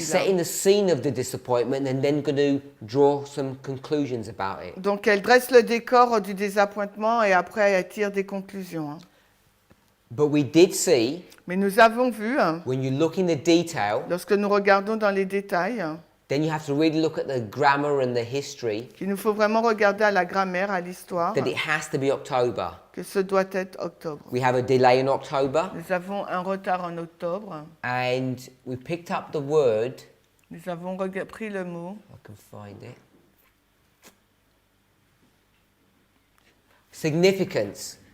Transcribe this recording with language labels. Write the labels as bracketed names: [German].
[English] She's [French] là. [English] setting the scene of the disappointment and then going to draw some conclusions about it. [French] Donc elle dresse le décor du désappointement et après elle tire des conclusions. hein. [English] But we did see, [French] Mais nous avons vu, [English] when you look in the detail, [French] lorsque nous regardons dans les détails, [English] then you have to really look at the grammar and the history, [French] qu'il nous faut vraiment regarder à la grammaire, à l'histoire, [English] that it has to be October. [French] que ce doit être octobre. [English] We have a delay in October, [French] Nous avons un retard en octobre. [English] and we picked up the word, [French] Nous avons pris le mot [English] I can find it, significance.